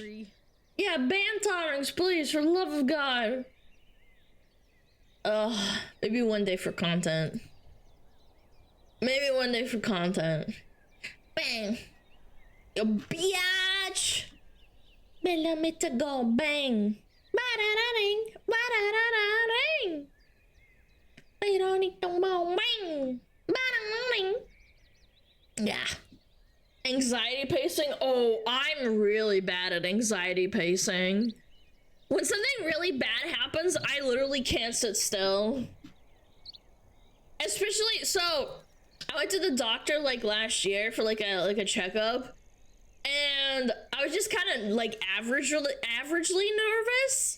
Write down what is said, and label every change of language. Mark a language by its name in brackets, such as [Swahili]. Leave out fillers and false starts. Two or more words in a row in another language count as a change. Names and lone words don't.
[English] Yeah, ban tolerance, please, for the love of God. Maybe one day for content. Maybe one day for content. Bang. Yo, biatch. Bella me to go bang. Ba-da-da-ding. Ba-da-da-da-ding. They don't need to go bang. Ba-da-da-ding. Yeah. Anxiety pacing? Oh, I'm really bad at anxiety pacing. When something really bad happens, I literally can't sit still. Especially, so I went to the doctor like last year for like a checkup, and I was just kind of like averagely nervous.